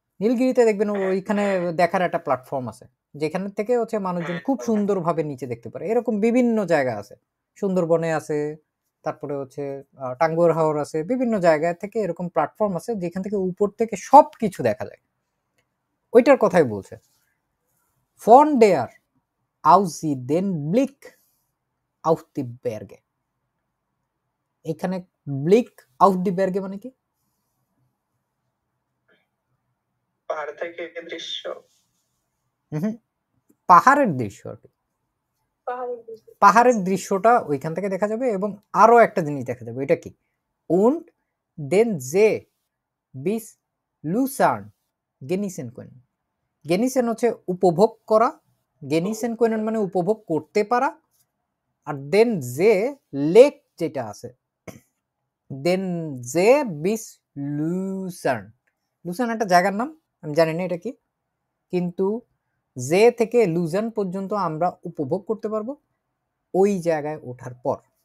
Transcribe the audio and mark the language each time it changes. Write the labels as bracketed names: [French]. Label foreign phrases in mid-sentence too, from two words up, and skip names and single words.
[Bangla] নীলগিরিতে দেখবেন ওইখানে দেখার একটা প্ল্যাটফর্ম আছে, যেখান থেকে হচ্ছে মানুষজন খুব সুন্দরভাবে নিচে দেখতে পারে। এরকম বিভিন্ন জায়গা আছে, সুন্দরবনে আছে, তারপরে হচ্ছে টাঙ্গুয়ার হাওর আছে, বিভিন্ন জায়গা থেকে এরকম প্ল্যাটফর্ম আছে যেখান থেকে উপর থেকে সব কিছু দেখা যায়। ওইটার কথাই বলছে। [German] von der aus sie den Blick auf die Berge। [Bangla] এখানে [German] Blick auf die Berge [Bangla] মানে কি? পাহাড় থেকে দৃশ্য, পাহাড়ের দৃশ্য আর কি। পাহাড়ের দৃশ্যটা ওইখান থেকে দেখা যাবে। এবং আরো একটা জিনিস দেখা যাবে, এটা কি? [German] und den See bis Lucerne genießen können। [Bangla] genießen হচ্ছে উপভোগ করা, [German] genießen können [Bangla] মানে উপভোগ করতে পারা। আর [German] den See [Bangla] লেক যেটা আছে, [German] den See bis Luzern, [Bangla] লুসার্ন একটা জায়গার নাম, আমি জানি না এটা কি, কিন্তু যে থেকে লুজার্ন পর্যন্ত আমরা উপভোগ করতে পারবো ওই জায়গায় ওঠার পর।